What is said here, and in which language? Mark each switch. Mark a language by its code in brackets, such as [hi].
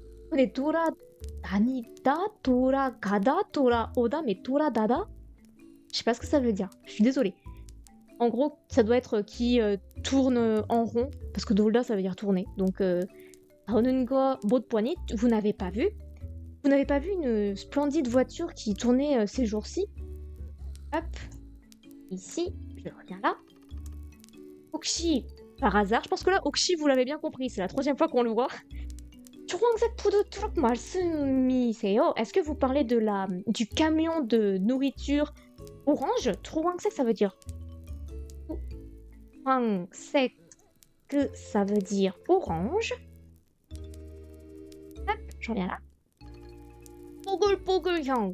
[ko] 근데 돌아다니다, 돌아가다, 돌아오다, mais 돌아다다? [fr] Je sais pas ce que ça veut dire. Je suis désolée. En gros, ça doit être qui tourne en rond, parce que 돌다 ça veut dire tourner. Donc, [ko] 보는 거 못 보니, [fr] vous n'avez pas vu. Vous n'avez pas vu une splendide voiture qui tournait ces jours-ci? Hop, ici, je reviens là. 혹시, par hasard, je pense que là, 혹시, vous l'avez bien compris, c'est la 3e fois qu'on le voit. [ko] 초록색 푸드트럭 말씀이세요? [fr] Est-ce que vous parlez du camion de nourriture orange? 초록색, ça veut dire... 초록색, que ça veut dire orange. Hop, je reviens là. 뽀글뽀글형.